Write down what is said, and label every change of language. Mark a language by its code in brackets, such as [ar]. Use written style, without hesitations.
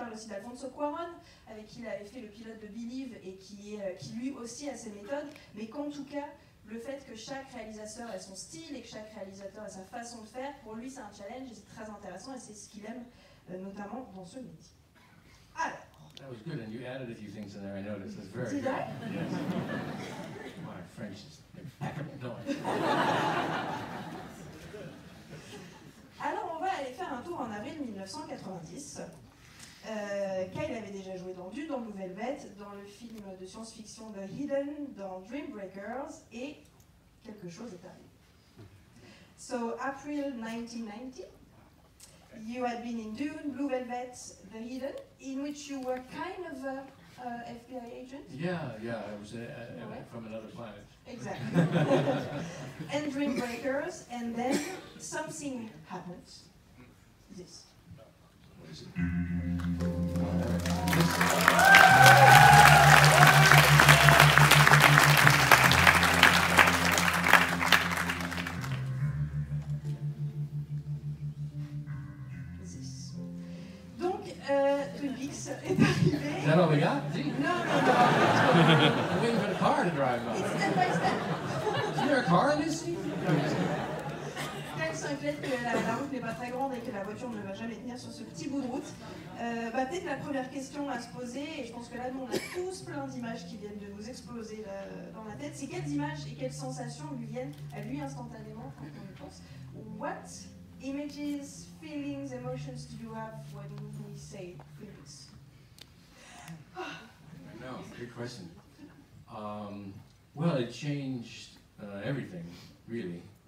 [fr] Il parle aussi d'Alfonso Cuarón, avec qui il avait fait le pilote de Believe, et qui lui aussi a ses méthodes, mais qu'en tout cas, le fait que chaque réalisateur ait son style et que chaque réalisateur ait sa façon de faire, pour lui c'est un challenge et c'est très intéressant, et c'est ce qu'il aime notamment dans ce métier. Alors. [en] That was good, and you added a few things in there, I noticed. That's very Did good. I? My French is impeccable. No. [fr] Alors on va aller faire un tour en avril 1990. Kyle avait déjà joué dans Dune, dans Blue Velvet, dans le film de science-fiction The Hidden, dans Dream Breakers, et quelque chose est arrivé. [en] So, April 1990, you had been in Dune, Blue Velvet, The Hidden, in which you were kind of a FBI agent. Yeah, I was from another planet. Exactly. And Dream Breakers, and then something happens. This. What is it? This. [fr] Donc, Twin Peaks est arrivé. [en] Is that all we got? Gee. No. I'm waiting for the car to drive by. It's step by step. Is there a car in this scene? [fr] Kyle s'inquiète que la route n'est pas très grande et que la voiture ne va jamais tenir sur ce petit bout de route. Peut-être la première question à se poser, et je pense que là nous on a tous plein d'images qui viennent de nous exploser dans la tête, c'est quelles images et quelles sensations lui viennent à lui instantanément quand on y pense. [en] What images, feelings, emotions do you have when we say Twin Peaks? I know, good question. Well, it changed everything, really.